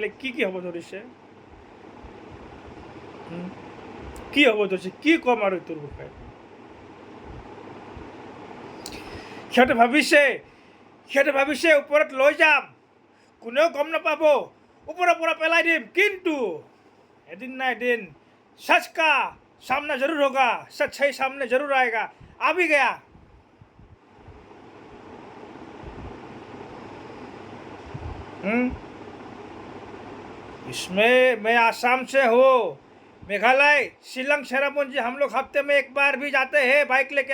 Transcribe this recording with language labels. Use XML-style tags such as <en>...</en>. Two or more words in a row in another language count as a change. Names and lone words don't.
<as>কি হ'ব ধৰিছে, কি হ'ব ধৰিছে, কি ক'ম আৰু এইটোৰ বিষয়ে। সিহঁতে ভাবিছে ওপৰত লৈ যাম, কোনেও গম নাপাব, ওপৰৰ পৰা পেলাই দিম, কিন্তু এদিন না এদিন</as> <hi>सच का सामना जरूर होगा, सच्चाई सामने जरूर आएगा। आ भी गया। इसमें मैं आसाम से हूँ, मेघालय, शिलंग, चेरापूंजी हम लोग हफ्ते में एक बार भी जाते हैं बाइक लेके।</hi>